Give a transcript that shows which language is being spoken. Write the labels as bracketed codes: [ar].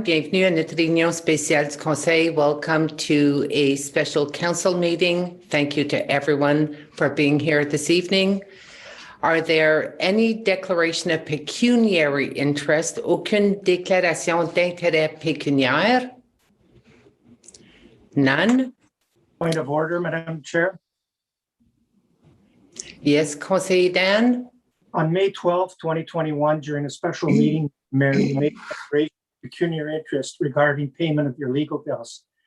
[fr] Bienvenue à notre réunion spéciale du Conseil. [en] Welcome to a special council meeting. Thank you to everyone for being here this evening. Are there any declaration of pecuniary interest? [fr] Aucune déclaration d'intérêt pécuniaire? [en] None? Point of order, Madam Chair. Yes, Conseiller Dan? On May 12th, 2021, during a special meeting, Mary made a declaration of pecuniary interest regarding payment of your legal bills.